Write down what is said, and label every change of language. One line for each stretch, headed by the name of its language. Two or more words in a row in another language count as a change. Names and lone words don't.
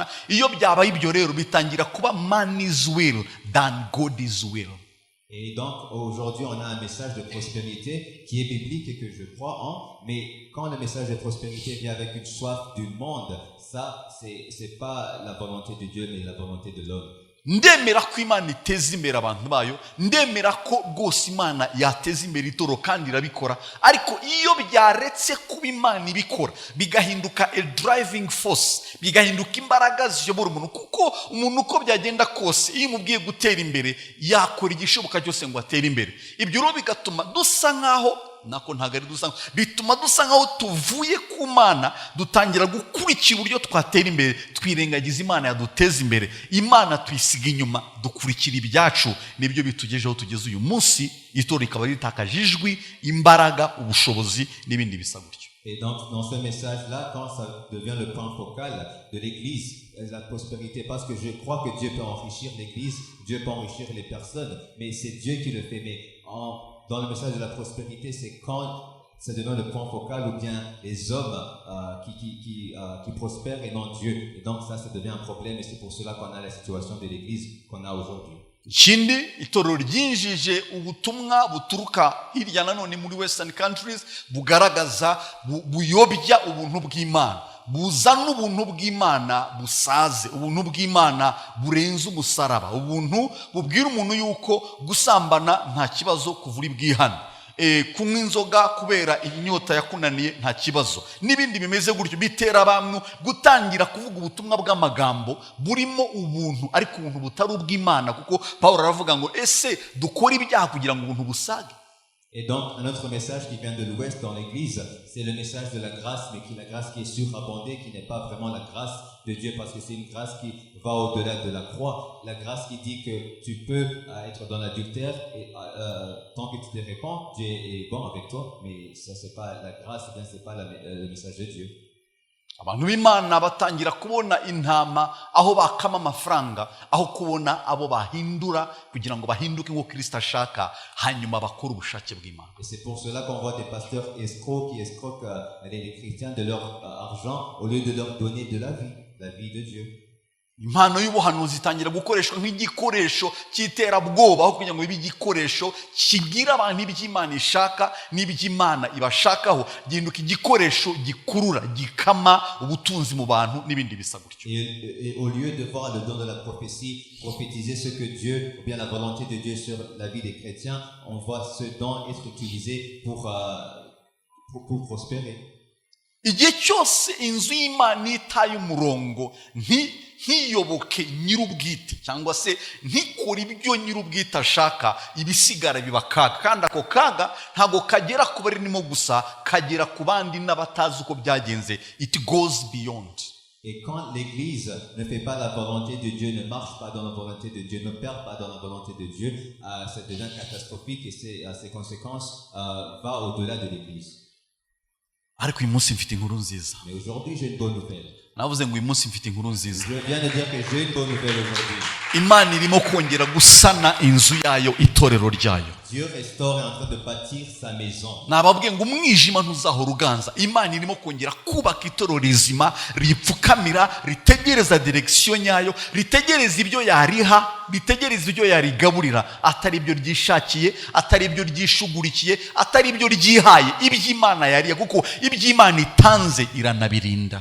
Kinyarwanda: Iyo byabaye ibyo rero bitangira kuba
English: man's will than God's will.
French: Et donc, aujourd'hui, on a un message de prospérité qui est biblique et que je crois en, mais quand le message de prospérité vient avec une soif du monde, ça, c'est pas la volonté de Dieu, mais la volonté de l'homme.
Kinyarwanda: ndemera ko imana iteza imbere abantu bayo, ndemera ko rwose imana yateza imbere itoro kandi irabikora, ariko iyo byaretse kuba imana ibikora bigahinduka
English: a driving force,
Kinyarwanda: bigahinduka imbaraga ziyobora umuntu, kuko umuntu uko byagenda kose iyo umubwiye gutera imbere yakora igishoboka cyose ngo atere imbere. Ibyo rero bigatuma dusa nkaho nako ntagari dusa, bituma dusa nkaho tuvuye ku Mana, dutangira gukurikira uburyo twatera imbere, twirengagiza Imana yaduteza imbere. Imana tuyisiga inyuma, dukurikira ibyacu, nibyo bitugejeho tugeze uyu munsi, itorero rikaba ritakaje ijwi, imbaraga, ubushobozi n'ibindi bisa gutyo.
French: Et donc, dans ce message-là, quand ça devient le point focal de l'Église, la prospérité, parce que je crois que Dieu peut enrichir l'Église, Dieu peut enrichir les personnes, mais c'est Dieu qui le fait. Mais dans le message de la prospérité, c'est quand ça devient le point focal ou bien les hommes qui prospèrent et non Dieu. Et donc ça devient un problème et c'est pour cela qu'on a la situation de l'Église qu'on a aujourd'hui.
Kinyarwanda: Ikindi itorero ryinjije ubutumwa buturuka hirya na none muri
English: Western countries
Kinyarwanda: bugaragaza buyobya ubuntu bw'Imana, buzana ubuntu bw'Imana busaze, ubuntu bw'Imana burenze umusaraba, ubuntu bubwira umuntu yuko gusambana nta kibazo, kuvura bwihana, kunywa inzoga kubera inyota yakunaniye nta kibazo, n'ibindi bimeze gutyo, bitera abantu gutangira kuvuga ubutumwa bw'amagambo burimo ubuntu, ariko ubuntu butari ubw'Imana, kuko Pawulo aravuga ngo ese dukora ibyaha kugira ngo ubuntu busage.
French: Et donc, un autre message qui vient de l'Ouest dans l'Église, c'est le message de la grâce, mais la grâce qui est surabondée, qui n'est pas vraiment la grâce de Dieu, parce que c'est une grâce qui va au-delà de la croix. La grâce qui dit que tu peux être dans l'adultère, et tant que tu te répands, Dieu est bon avec toi, mais ça c'est pas la grâce, bien c'est pas le message de Dieu.
Kinyarwanda: Abantu b'Imana batangira kubona intama aho bakama amafaranga, aho kubona abo bahindura kugira ngo bahinduke nk'uko Kristo ashaka, hanyuma bakora ubushake bw'Imana.
French: Et c'est pour cela qu'on voit des pasteurs escrocs qui escroquent les chrétiens de leur argent au lieu de leur donner de la vie de Dieu.
Kinyarwanda: Impano y'ubuhanuzi itangira gukoreshwa nk'igikoresho cy'iterabwoba, aho kugira ngo ibe igikoresho kigira abantu iby'Imana ishaka n'iby'Imana ibashakaho, gihinduka igikoresho gikurura, gikama ubutunzi mu bantu n'ibindi bisa gutyo.
French: Et au lieu de voir le don de la prophétie, prophétiser ce que Dieu, ou bien la volonté de Dieu sur la vie des chrétiens, on voit ce don être utilisé pour prospérer.
Kinyarwanda: Igihe cyose inzu y'Imana itaye umurongo, ntiyoboke nyir'ubwite cyangwa se ntikore ibyo nyir'ubwite ashaka, ibisigara biba kaga, kandi ako kaga ntago kagera ku barimo gusa, kagera ku bandi n'abatazi uko byagenze.
English: It goes beyond.
French: Et quand l'Église ne fait pas la volonté de Dieu, ne marche pas dans la volonté de Dieu, ne perd pas dans la volonté de Dieu, ça devient catastrophique et ses conséquences va au-delà de l'Église.
Kinyarwanda: Ariko uyu munsi mfite inkuru nziza.
French: Mais aujourd'hui j'ai une bonne nouvelle.
Kinyarwanda: Navuze ngo uyu munsi mfite inkuru nziza.
French: Je viens de dire que j'ai une bonne nouvelle aujourd'hui.
Kinyarwanda: Imana irimo kongera gusana inzu yayo, itorero ryayo.
French: Dieu restaure et est en train de bâtir sa maison.
Kinyarwanda: Nababwiye ngo umwijima ntuzahora uganza. Imana irimo kongera kubaka itorero rizima, ripfukamira, ritegereza direction nyayo, ritegereza ibyo yariha, ritegereza ibyo yarigaburira, atari ibyo ryishakiye, atari ibyo ryishugurikiye, atari ibyo ryihaye, iby'Imana yariye, kuko iby'Imana itanze iranabirinda.